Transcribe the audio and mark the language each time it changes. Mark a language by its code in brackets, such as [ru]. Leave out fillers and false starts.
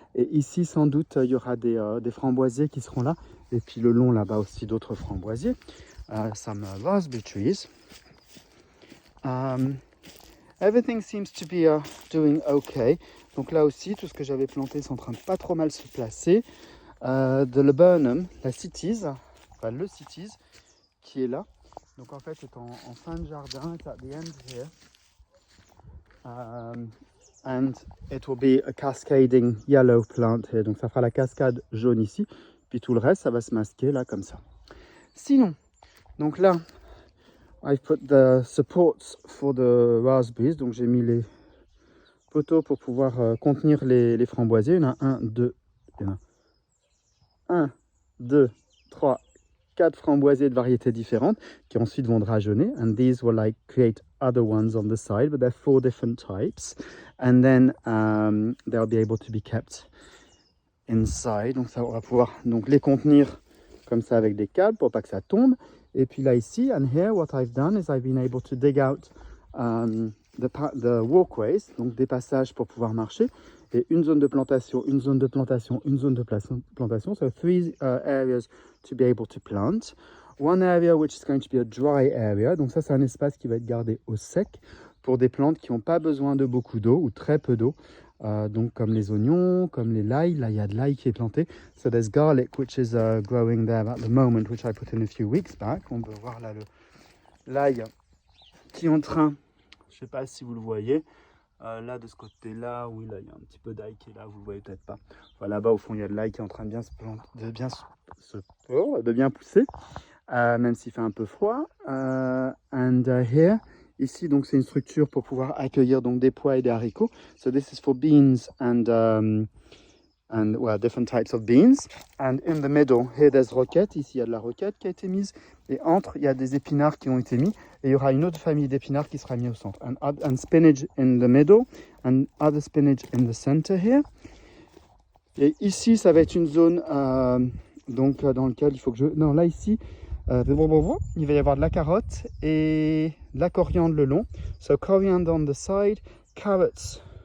[fr] Et ici, sans doute, il y aura des framboisiers qui seront là. Et puis le long, là-bas aussi, d'autres framboisiers. [en] Some raspberry trees. Everything seems to be doing okay. [fr] Donc là aussi, tout ce que j'avais planté, c'est en train de pas trop mal se placer. The laburnum, la cities, enfin le cities, qui est là. Donc en fait, c'est en fin de jardin, [en] it's at the end here. And it will be a cascading yellow plant here. [fr] Donc ça fera la cascade jaune ici. Puis tout le reste, ça va se masquer là comme ça. Sinon, donc là, [en] I've put the supports for the raspberries. [fr] Donc j'ai mis les poteaux pour pouvoir contenir les framboisiers. Il y en a 1, 2, 3, 4 framboisiers de variétés différentes qui ensuite vont drageonner. [en] And these will like create other ones on the side, but they're 4 different types. And then they'll be able to be kept inside. [fr] Donc ça, on va pouvoir donc les contenir comme ça avec des câbles pour pas que ça tombe. Et puis là ici, [en] and here what I've done is I've been able to dig out the walkways, [fr] donc des passages pour pouvoir marcher, et une zone de plantation, une zone de plantation, une zone de plantation. [en] So 3 areas to be able to plant. One area which is going to be a dry area. [fr] Donc ça, c'est un espace qui va être gardé au sec pour des plantes qui n'ont pas besoin de beaucoup d'eau ou très peu d'eau. Donc comme les oignons, comme les l'ail. Là, il y a de l'ail qui est planté. So there's garlic which is growing there at the moment, which I put in a few weeks back. On peut voir là l'ail qui est en train, je ne sais pas si vous le voyez, là de ce côté-là, oui, là il y a un petit peu d'ail qui est là, vous le voyez peut-être pas. Enfin, là-bas au fond, il y a de l'ail qui est en train de bien de bien pousser, même s'il fait un peu froid. [en] And here, [fr] ici, donc c'est une structure pour pouvoir accueillir donc des pois et des haricots. [en] So this is for beans and well, different types of beans. And in the middle, here there's roquette. [fr] Ici, il y a de la roquette qui a été mise. Et entre, il y a des épinards qui ont été mis. Et il y aura une autre famille d'épinards qui sera mise au centre. [en] And spinach in the middle. And other spinach in the center here. [fr] Et ici, ça va être une zone donc, dans laquelle il faut que je... Non, là, ici, il va y avoir de la carotte et de la coriandre le long. [en] So, coriander on the side, carrots.